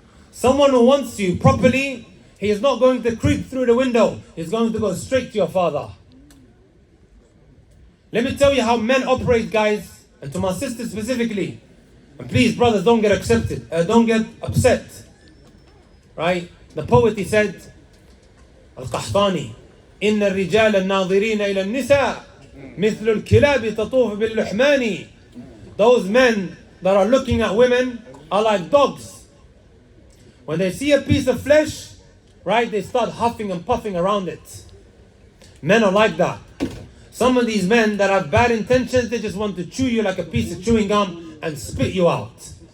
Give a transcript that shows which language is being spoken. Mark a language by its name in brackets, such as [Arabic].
[English] Someone who wants you properly, he is not going to creep through the window. He's going to go straight to your father. Let me tell you how men operate, guys, and to my sisters specifically. And please, brothers, don't get don't get upset. Right? The poet, he said, Al-Qahtani, [Arabic] إن الرجال الناظرين إلى النساء مثل الكلاب تطوف باللحمان. [English] Those men that are looking at women are like dogs. When they see a piece of flesh, right, they start huffing and puffing around it. Men are like that. Some of these men that have bad intentions, they just want to chew you like a piece of chewing gum and spit you out.